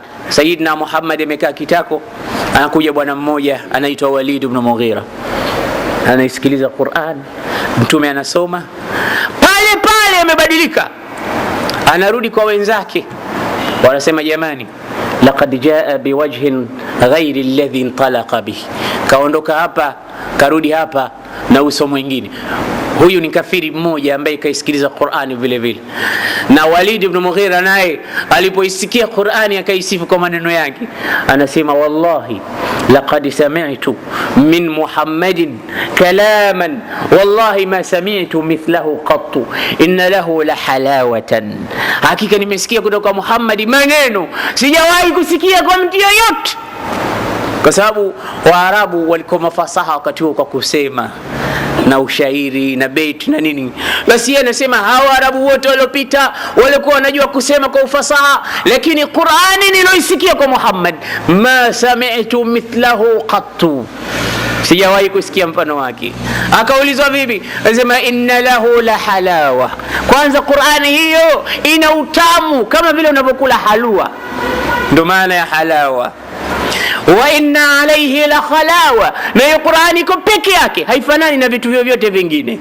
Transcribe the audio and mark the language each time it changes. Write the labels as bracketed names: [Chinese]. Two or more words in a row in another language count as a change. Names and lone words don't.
[Swahili] Sayyidina Muhammad amekaa kitako, anakuja bwana mmoja anaitwa Walid ibn Mughira, anaisikiliza Qur'an, mtume anasoma pale amebadilika, anarudi kwa wenzake, wanasema jamani, [Arabic] لقد جاء بوجه غير الذي انطلق به, [Swahili] kaondoka hapa karudi hapa na uso mwingine. Huyu ni kafiri mmoja ambaye kaisikiliza Qur'ani vile vile. Na Walid ibn Mughira naye alipoisikia Qur'ani akaisifu kwa maneno yake, anasema [Arabic] والله لقد سمعت من محمد كلاما والله ما سمعت مثله قط إن له لحلاوة, [Swahili] hakika nimesikia kutoka Muhammad maneno sijawahi kusikia kwa mtu yoyote. Kwa sababu Waarabu walikuwa mafasaha wakati huo kwa kusema na ushairi na bait na nini. Basi yeye anasema hawa Arabu wote waliopita walikuwa wanajua kusema kwa ufasaha, lakini Qur'ani niloisikia kwa Muhammad [Arabic] ما سمعت مثله قط, [Swahili] sijawahi kusikia mfano wake. Akaulizwa vipi, anasema [Arabic] إن له لحلاوة. [Swahili] Kwanza Qur'ani hiyo ina utamu kama vile unavyokula halwa, ndo maana ya halawa. [Arabic] وإن عليه لخلاوة, [Swahili] na hiyo Qur'ani iko peke yake, haifanani na vitu vyovyote vingine.